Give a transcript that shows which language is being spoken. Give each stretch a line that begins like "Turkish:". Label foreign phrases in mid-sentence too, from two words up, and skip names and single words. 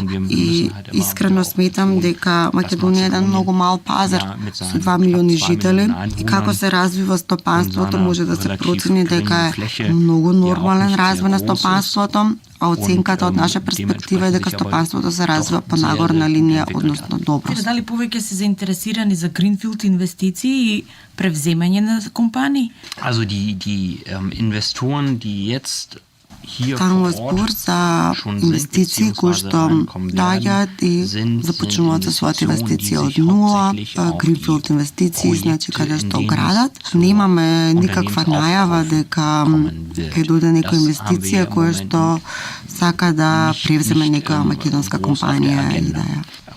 Macedonian: И искрено сметам дека Македонија е еден многу мал пазар со 2 милиони жители и како се развива стопанството може да се процени дека е многу нормален развој на стопанството, а оценката од наша перспектива е дека стопанството се развива по нагорна линија, односно добро. Дали повеќе се заинтересирани за гринфилд инвестиции и превземање на компании?
German: Also die Investoren, die jetzt
Macedonian: Станува збор за инвестиции кои што доаѓаат и започнуваат со својата инвестиција од нула, гринфилд инвестиции, значи каде што градат. Немаме никаква најава дека ќе дојде некоја инвестиција која што сака да превземе некоја македонска компанија и да ја.